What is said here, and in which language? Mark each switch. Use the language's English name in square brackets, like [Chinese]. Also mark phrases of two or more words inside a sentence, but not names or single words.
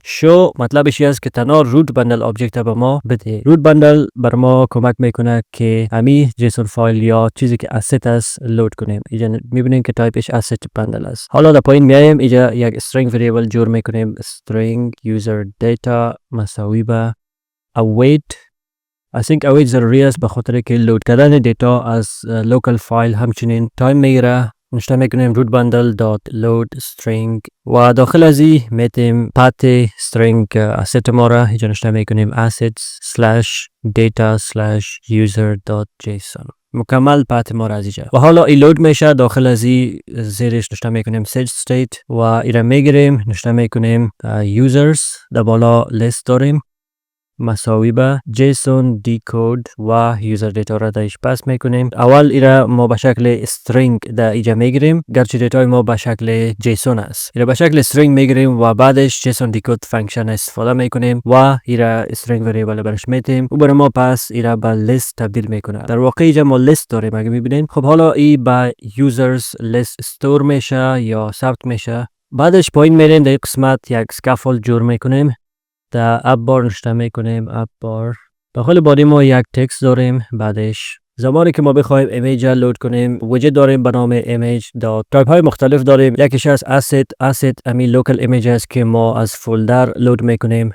[Persian] شو مطلبش است که تنها روت بندل آبجکت به ما بده. [English] root bundle [Persian] بر ما کمک میکنه که همین جیسون فایل یا چیزی که asset است لود کنیم. اینجا میبینیم که تایپش asset بندل است. حالا در پایین میایم، اینجا یک [English] string variable [Persian] جور میکنیم، [English] string user data [Persian] مساوی به await. [English] I think [Persian] await ضروری است به خاطر که لود کردن دیتا از local فایل همچنین تایم میگیره. نشته میکنیم [English] root bundle dot load string [Persian] و داخل از این میتیم پات string asset ما را اینجا نشته میکنیم [English] assets slash data slash user dot json. [Persian] مکمل پات ما را از اینجا و حالا این لود میشه. داخل از این زیرش نشته میکنیم [English] set state [Persian] و ایره میگیریم، نشته میکنیم users در بالا list داریم مساوی به [English] JSON decode [Persian] و user data را درش پس میکنیم. اول ایره ما به شکل string در اینجا میگیریم، گرچه دیتای ما به شکل JSON است. ایره به شکل string میگیریم و بعدش [English] JSON decode [Persian] فانکشن استفاده میکنیم و ایره [English] string variable [Persian] برش میتیم و برای ما پس ایره به list تبدیل میکنه. در واقع اینجا ما list داریم اگه میبینین. خب حالا این به [English] users list store [Persian] میشه یا ثبت میشه. بعدش پایین میریم در قسمت یک scaffold جور میکنیم، در [English] app bar [Persian] نشته میکنیم [English] app bar. [Persian] داخل بادی ما یک تکست داریم. بعدش زمانی که ما بخوایم ایمیج لود کنیم ویدیو داریم به نام [English] image dot. [Persian] تایپ های مختلف داریم. یکیش از asset امی [English] local image [Persian] است که ما از فولدر لود میکنیم.